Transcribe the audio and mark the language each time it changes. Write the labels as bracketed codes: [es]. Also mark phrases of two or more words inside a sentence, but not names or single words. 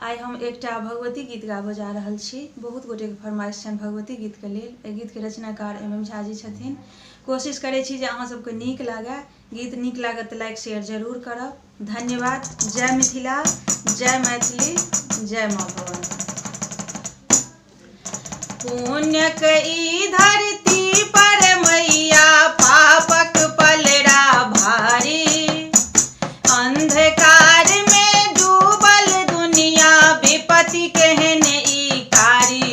[mai] आइ हम एकटा भगवती गीत गाबऽ जा रहल छी। बहुत गोटे के फरमाइश छनि भगवती गीत के लेल। एहि गीत के रचनाकार MM झा जी छथिन। कोशिश करै छी जे अहाँ सबके नीक लागे। गीत नीक लागत तऽ [en] like share [mai] जरूर करब। धन्यवाद। जय मिथिला, जय मैथिली, जय माँ भवानी। पुण्यक ई धरती पर मैया पापक पलड़ा भारी। अंधकार में डूबल दुनिया विपत्ति केहन ई कारी।